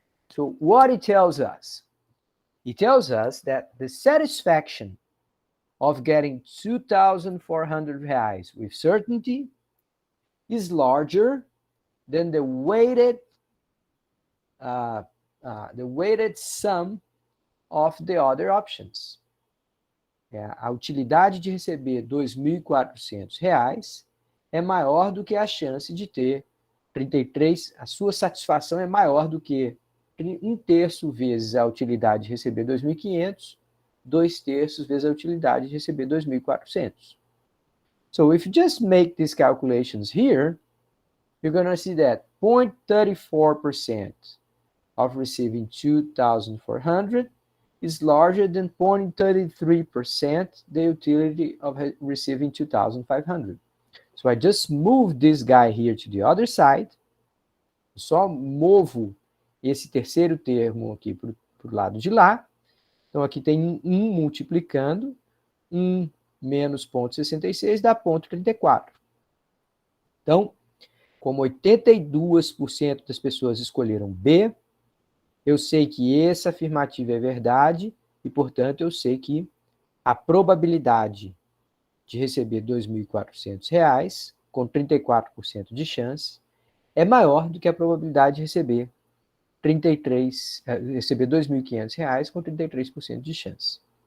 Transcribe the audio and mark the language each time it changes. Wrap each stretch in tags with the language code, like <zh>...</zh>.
<en>So what it tells us? It tells us that the satisfaction of getting 2,400 reais with certainty is larger than the weighted sum of the other options.</en> <pt>A utilidade de receber R$ 2.400 é maior do que a chance de ter 33, a sua satisfação é maior do que 1/3 vezes a utilidade de receber 2.500, 2/3 vezes a utilidade de receber 2.400.</pt> <en>So if you just make these calculations here, you're going to see that 0.34% of receiving 2,400 is larger than 0.33% the utility of receiving 2,500. So I just moved this guy here to the other side.</en> <pt>Só movo esse terceiro termo aqui para o lado de lá. Então, aqui tem 1 multiplicando, 1 menos 0,66 dá 0,34. Então, como 82% das pessoas escolheram B, eu sei que essa afirmativa é verdade e, portanto, eu sei que a probabilidade de receber R$ 2.400, com 34% de chance, é maior do que a probabilidade de receber receber R$ 2.500 com 33% de chance.</pt>